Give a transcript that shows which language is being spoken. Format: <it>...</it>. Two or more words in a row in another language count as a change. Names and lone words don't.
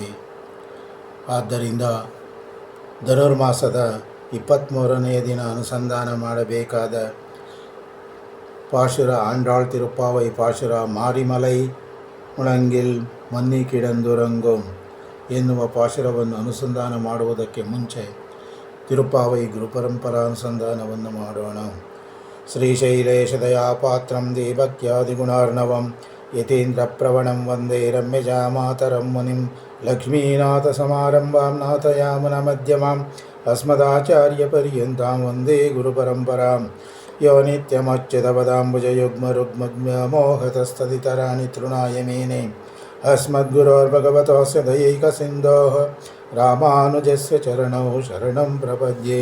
<kn>ಆದ್ದರಿಂದ ಧನುರ್ಮಾಸದ 23ನೆಯ ದಿನ ಅನುಸಂಧಾನ ಮಾಡಬೇಕಾದ ಪಾಶುರ ಆಂಡಾಳ್ ತಿರುಪ್ಪಾವೈ ಪಾಶುರ ಮಾರಿಮಲೈ ಮುಳಂಗಿಲ್ ಮನ್ನಿ ಕಿಡಂದುರಂಗೊಂ ಎನ್ನುವ ಪಾಶುರವನ್ನು ಅನುಸಂಧಾನ ಮಾಡುವುದಕ್ಕೆ ಮುಂಚೆ ತಿರುಪ್ಪಾವೈ ಗುರುಪರಂಪರಾ ಅನುಸಂಧಾನವನ್ನು ಮಾಡೋಣ.</kn> <sa>ಶ್ರೀಶೈಲೇಶದಯಾಪಾತ್ರಂ ದೇವಕ್ಯಾದಿಗುಣಾರ್ಣವಂ ಯತೀಂದ್ರ ಪ್ರವಣಂ ವಂದೇ ರಮ್ಯಜಾಮಾತರಂ ಮುನಿಂ ಲಕ್ಷ್ಮೀನಾಥಸಮಾರಂಭಾಂ ನಾಥಯಾಮನ ಮಧ್ಯಮಾಂ ಅಸ್ಮದಾಚಾರ್ಯಪರ್ಯಂತಾಂ ವಂದೇ ಗುರುಪರಂಪರಾಂ. ಯೋ ನಿತ್ಯಮಚ್ಯುತಪದಾಂಬುಜಯುಗ್ಮರುಗ್ಮೋಹತಸ್ತದಿತರಾಣಿ ತೃಣಾಯ ಮೇನೆ ಅಸ್ಮದ್ಗುರೋರ್ಭಗವತೋಸ್ಯ ದಯೈಕಸಿಂಧೋಃ ರಾಮಾನುಜಸ್ಯ ಚರಣೌ ಶರಣಂ ಪ್ರಪದ್ಯೆ.</sa>